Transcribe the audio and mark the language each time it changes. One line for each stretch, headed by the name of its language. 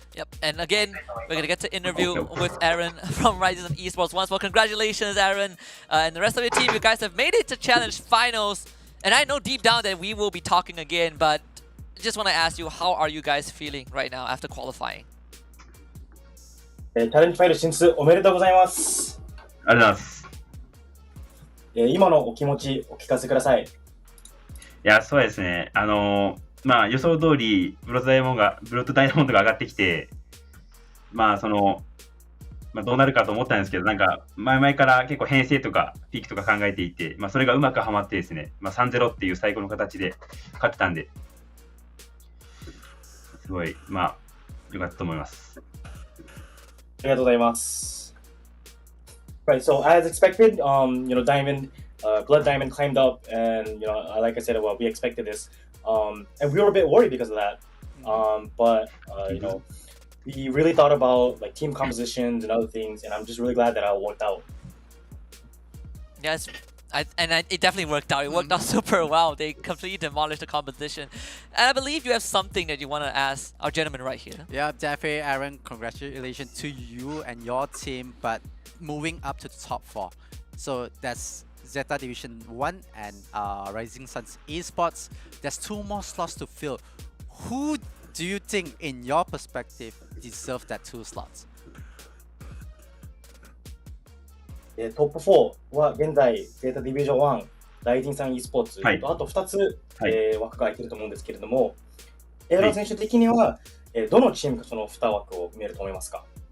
English: Yep, and again, we're gonna get to interview with Aaron from Rising Esports once more. Congratulations, Aaron, and the rest of your team. You guys have made it to Challenge Finals, and I know deep down that we will be talking again, but just want to ask you, how are you guys feeling right now after qualifying?
Japanese: チャレンジファイル進出おめでとうございます。ありがとうございます。今のお気持ちお聞かせください。いや、そうですね。まあ予想通りブロッドダイヤモンドが上がってきて、まあどうなるかと思ったんですけど、なんか前々から結構編成とかピークとか考えていて、まあそれがうまくはまってですね、まあ 3-0 っていう最高の形で勝てたんで、すごいまあ良かったと思います。ありがとうございます。
English: Right, so as expected, Diamond, Blood Diamond climbed up, and like I said, well, we expected this, and we were a bit worried because of that. But we really thought about like team compositions and other things, and I'm just really glad that it worked out. Yes, it definitely worked out. It worked out super well. They completely demolished the competition. And I believe you have something that you want to ask our gentleman right here. Yeah, definitely, Aaron. Congratulations to you and your team, but moving up to the top 4. So that's Zeta Division 1 and Rising Suns Esports. There's 2 more slots to fill. Who do you think, in your perspective, deserve that 2 slots?
Japanese: トップ4は現在、ゼータディビジョン1、ライジンさん e スポーツと、はいあと2つ、はい枠が空いてると思うんですけれども、エーロン選手的には、どのチームがその2枠を埋めると思いますか？